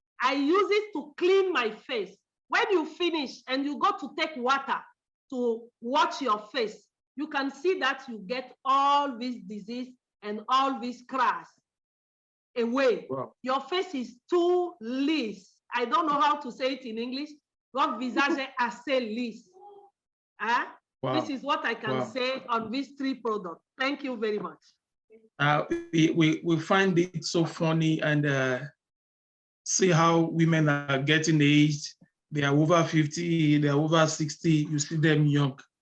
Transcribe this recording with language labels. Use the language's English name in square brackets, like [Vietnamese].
[English] I use it to clean my face. When you finish and you go to take water to wash your face, you can see that you get all this disease and all these cracks away. Wow. Your face is too lisse. I don't know how to say it in English. [French] Votre visage est assez lisse. Wow. [English] This is what I can say on these 3 products. Thank you very much. We find it so funny and see how women are getting aged. They are over 50, they are over 60, you see them young.